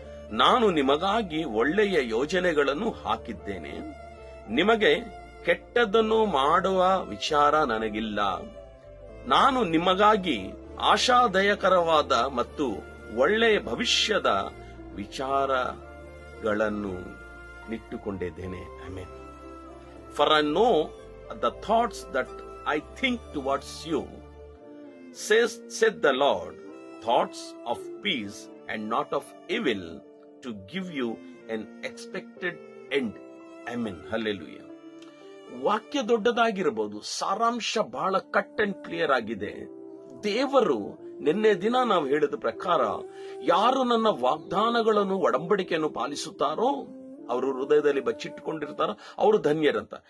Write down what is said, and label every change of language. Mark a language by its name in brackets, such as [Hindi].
[Kannada] ನಾನು ನಿಮಗಾಗಿ ಒಳ್ಳೆಯ ಯೋಜನೆಗಳನ್ನು ಹಾಕಿದ್ದೇನೆ, ನಿಮಗೆ ಕೆಟ್ಟದ್ದನ್ನು ಮಾಡುವ ವಿಚಾರ ನನಗಿಲ್ಲ. ನಾನು ನಿಮಗಾಗಿ ಆಶಾದಾಯಕರವಾದ ಮತ್ತು ಒಳ್ಳೆಯ ಭವಿಷ್ಯದ ವಿಚಾರಗಳನ್ನು ನಿಟ್ಟುಕೊಂಡಿದ್ದೇನೆ. Amen. [English] For I know the thoughts that I think towards you, said the Lord, thoughts of peace and not of evil, to give you an expected end. Amen. Hallelujah. [Kannada] ವಾಕ್ಯ ದೊಡ್ಡದಾಗಿರಬಹುದು, ಸಾರಾಂಶ ಬಹಳ [English] cut and clear [Kannada] ಆಗಿದೆ. ದೇವರು ನಿನ್ನೆ ದಿನ ನಾವು ಹೇಳಿದ ಪ್ರಕಾರ ಯಾರು ನನ್ನ ವಾಗ್ದಾನಗಳನ್ನು ಒಡಂಬಡಿಕೆಯನ್ನು ಪಾಲಿಸುತ್ತಾರೋ, ಅವರು ಹೃದಯದಲ್ಲಿ ಬಚ್ಚಿಟ್ಟುಕೊಂಡಿರ್ತಾರೋ ಅವರು ಧನ್ಯರಂತ.